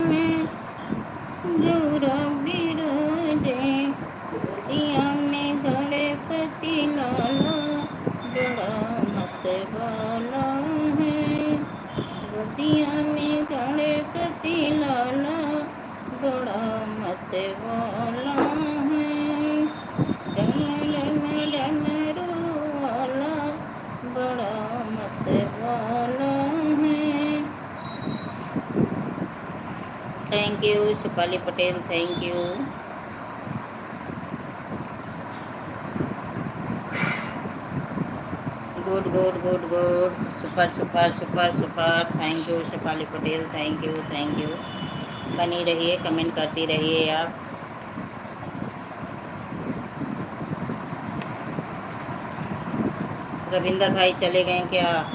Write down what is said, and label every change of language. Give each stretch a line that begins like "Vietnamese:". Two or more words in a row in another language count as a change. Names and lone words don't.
Hindi: में गौरव विराजे, गोदिया में गणपति लाला बड़ा मत वाला है, गोदिया में गणपति लाला बड़ा मत वाला है, डम डम डमरू वाला बड़ा मत वाला है।
English: Thank you Shifali Patel, thank you. Good good good good, Super super super super. Thank you Shifali Patel, thank you, thank you.
Hindi: बनी रहिए, कमेंट करती रहिए आप। रविंदर भाई चले गए क्या?